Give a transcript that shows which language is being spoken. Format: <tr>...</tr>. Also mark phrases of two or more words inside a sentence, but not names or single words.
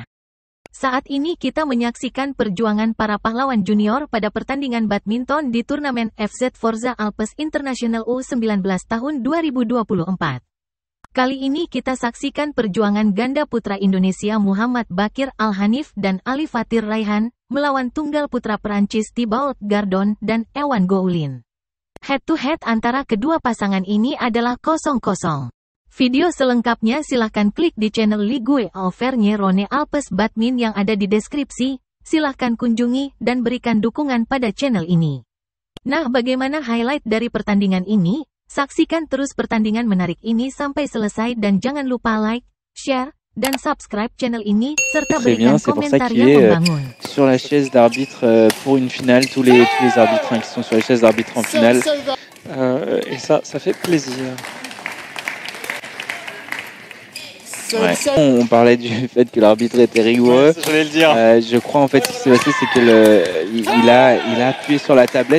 <id>Saat ini kita menyaksikan perjuangan para pahlawan junior pada pertandingan badminton di turnamen FZ Forza Alpes International U19 tahun 2024. Kali ini kita saksikan perjuangan ganda putra Indonesia Muhammad Bakir Al-Hanif dan Ali Fatir Raihan, melawan tunggal putra Perancis Thibaut Gardon dan Ewan Goulin.</id> <en>Head-to-head</en> <id>antara kedua pasangan ini adalah 0-0. Video selengkapnya silahkan klik di channel Ligue Auvergne Rhône Alpes Badmin yang ada di deskripsi, silahkan kunjungi dan berikan dukungan pada channel ini. Nah, bagaimana highlight dari pertandingan ini? Saksikan terus pertandingan menarik ini sampai selesai dan jangan lupa</id> <en>like, share,</en> <id>dan</id> <en>subscribe channel</en> <id>ini, serta berikan komentar yang membangun.</id> <fr>Sur la chaise d'arbitre pour une finale, tous les arbitres qui sont sur les chaises d'arbitre en finale. Et ça fait plaisir. Ouais. On parlait du fait que l'arbitre était rigoureux. Ouais, j'allais le dire. Je crois en fait ce qui s'est passé, c'est que il a appuyé sur la tablette.</fr>